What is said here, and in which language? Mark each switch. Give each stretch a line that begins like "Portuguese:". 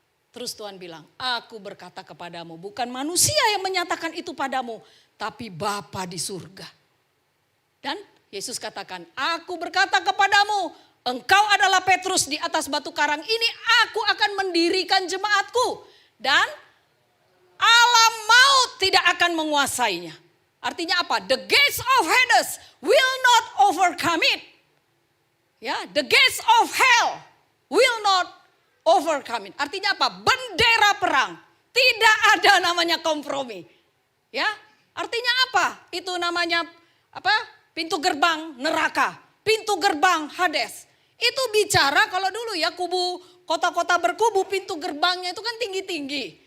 Indonesian: Terus Tuhan bilang, aku berkata kepadamu, bukan manusia yang menyatakan itu padamu, tapi Bapa di surga. Dan Yesus katakan, aku berkata kepadamu, engkau adalah Petrus, di atas batu karang ini aku akan mendirikan jemaatku. Dan alam maut tidak akan menguasainya. Artinya apa?
English: The gates of Hades will not overcome it. Ya, the gates of hell will not overcome it.
Indonesian: Artinya apa? Bendera perang. Tidak ada namanya kompromi. Ya, artinya apa? Itu namanya apa? Pintu gerbang neraka, pintu gerbang Hades. Itu bicara kalau dulu ya kubu kota-kota berkubu, pintu gerbangnya itu kan tinggi-tinggi.